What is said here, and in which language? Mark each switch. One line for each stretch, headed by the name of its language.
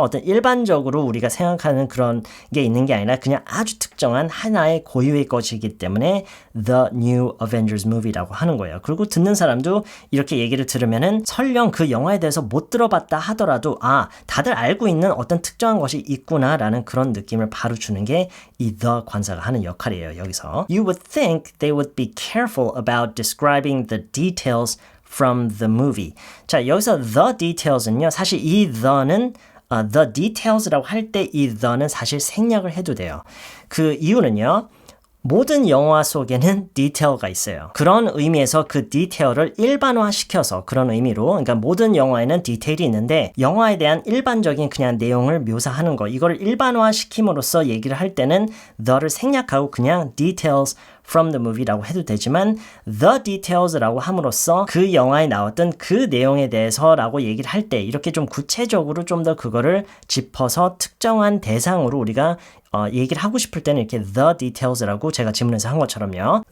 Korean: 어떤 일반적으로 우리가 생각하는 그런 게 있는 게 아니라 그냥 아주 특정한 하나의 고유의 것이기 때문에 The New Avengers Movie라고 하는 거예요. 그리고 듣는 사람도 이렇게 얘기를 들으면은 설령 그 영화에 대해서 못 들어봤다 하더라도 다들 알고 있는 어떤 특정한 것이 있구나라는 그런 느낌을 바로 주는 게 이 The 관사가 하는 역할이에요. 여기서
English: You would think they would be careful about describing the details from the movie.
Korean: 자, 여기서 the details는요. 사실 이 the는 the details라고 할 때 이 the는 사실 생략을 해도 돼요. 그 이유는요. 모든 영화 속에는 디테일가 있어요. 그런 의미에서 그 디테일을 일반화시켜서 그런 의미로 그러니까 모든 영화에는 디테일이 있는데 영화에 대한 일반적인 그냥 내용을 묘사하는 거 이거를 일반화시킴으로써 얘기를 할 때는 the를 생략하고 그냥 details from the movie 라고 해도 되지만 the details라고 함으로써 그 영화에 나왔던 그 내용에 대해서라고 얘기를 할 때 이렇게 좀 구체적으로 좀 더 그거를 짚어서 특정한 대상으로 우리가 얘기를 하고 싶을 때는 이렇게 the details라고 제가 지문에서 한 것처럼요.